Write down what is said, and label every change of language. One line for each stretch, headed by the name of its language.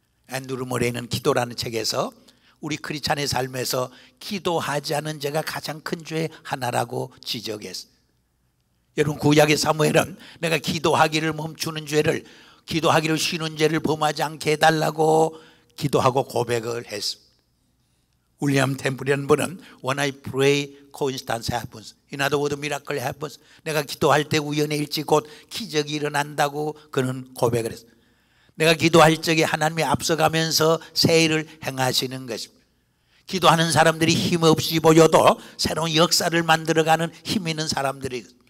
Korean: 앤드루 모레이는 기도라는 책에서 우리 크리스찬의 삶에서 기도하지 않은 죄가 가장 큰 죄의 하나라고 지적했어요. 여러분, 구약의 사무엘은 내가 기도하기를 멈추는 죄를, 기도하기를 쉬는 죄를 범하지 않게 해달라고 기도하고 고백을 했습니다. 윌리엄 템플이라는 분은
English: When I pray, coincidence happens. In other words, miracle happens.
Korean: 내가 기도할 때 우연의 일치 곧 기적이 일어난다고 그는 고백을 했습니다. 내가 기도할 적에 하나님이 앞서가면서 새 일을 행하시는 것입니다. 기도하는 사람들이 힘없이 보여도 새로운 역사를 만들어가는 힘 있는 사람들이.